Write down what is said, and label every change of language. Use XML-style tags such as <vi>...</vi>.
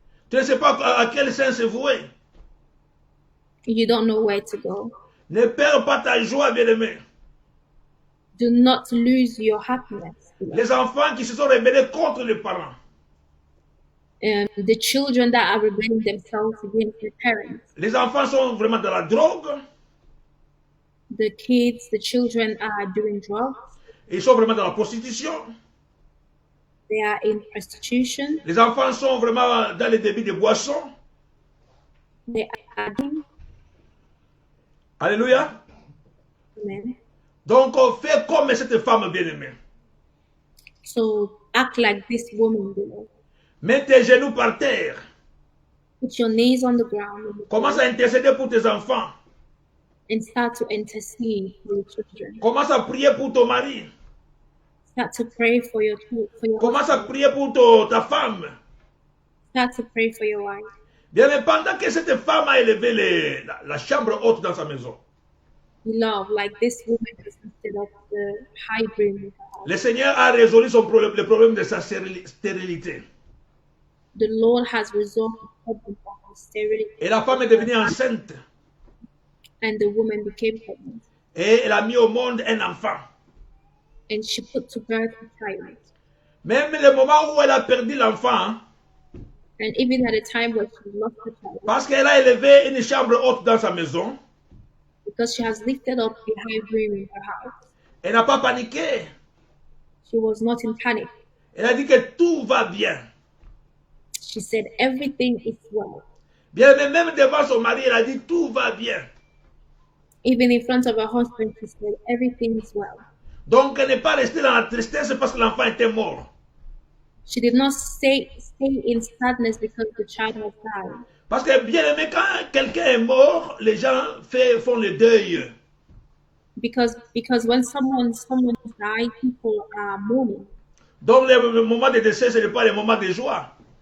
<fr>Tu ne sais pas à quel sens se vouer.</fr> <en>You don't know where to go.</en> <fr>Ne perds pas ta joie, bien-aimé.</fr> <en>Do not lose your happiness.</en> <fr>Les enfants qui se sont rebellés contre les parents.</fr> <en>The children that are rebelling themselves against their parents.</en> <fr>Les enfants sont vraiment dans la drogue.</fr> <en>The children are doing drugs.</en> <fr>Ils sont vraiment dans la prostitution.</fr> <en>They are in prostitution.</en> <fr>Les enfants sont vraiment dans le débit de boissons.</fr> <en>They are adding.</en> <fr>Alléluia.</fr> <en>Amen.</en> <fr>Donc, fais comme cette femme bien-aimée.</fr> <en>So act like this woman, beloved.</en> <fr>Mets tes genoux par terre.</fr> <en>Put your knees on the ground</en> <fr>Commence à intercéder pour tes enfants.</fr> <en>and start to intercede for your children.</en> <fr>Commence à prier pour ton mari.</fr> <en>Start to pray for your</en> <fr>Commence à prier pour ta femme.</fr> <en>Start to pray for your wife.</en> <fr>Bien, mais pendant que cette femme a élevé la chambre haute dans sa maison,</fr> <en>Beloved, like this woman has lifted up the high room in her house.</en> <fr>le Seigneur a résolu le problème de sa stérilité.</fr> <en>The Lord has resolved the problem of her sterility,</en> <fr>Et la femme est devenue enceinte.</fr> <en>and the woman became pregnant,</en> <fr>Et elle a mis au monde un enfant.</fr> <en>and she put to birth a child.</en> <fr>Même le moment où elle a perdu l'enfant,</fr> <en>And even at a time where she lost the child,</en> <fr>parce qu'elle a élevé une chambre haute dans sa maison,</fr> <en>because she has lifted up a high room in her house,</en> <fr>elle n'a pas paniqué.</fr> <en>she was not in panic.</en> <fr>Elle a dit que tout va bien.</fr> <en>She said, everything is well.</en> <fr>Bien, mais même devant son mari, elle a dit tout va bien.</fr> <en>Even in front of her husband, she said, everything is well.</en> <fr>Donc, elle n'est pas restée dans la tristesse parce que l'enfant était mort.</fr> <en>She did not stay in sadness because the child has died.</en> <fr>Parce que bien aimé, quand quelqu'un est mort, les gens font le deuil.</fr> <en>Because when someone died, people are mourning.</en> <fr>Donc, le moment de décès, ce n'est pas le moment de joie.</fr>